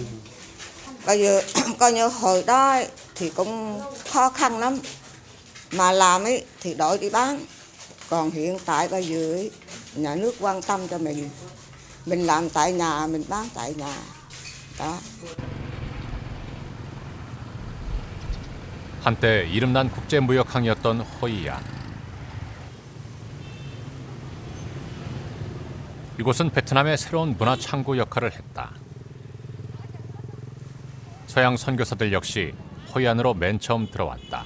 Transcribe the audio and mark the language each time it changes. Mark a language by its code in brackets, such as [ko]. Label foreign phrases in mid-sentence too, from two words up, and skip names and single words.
[vi] Coi như hồi đó thì cũng khó khăn lắm. Mà làm ấy thì đổi đi bán. Còn hiện tại bây giờ ấy, nhà nước quan tâm cho mình làm tại nhà, mình bán tại nhà. Đó. [ko] 한때 이름난 국제무역항이었던 호이안. 이곳은 베트남의 새로운 문화 창구 역할을 했다. 서양 선교사들 역시 호이안으로 맨 처음 들어왔다.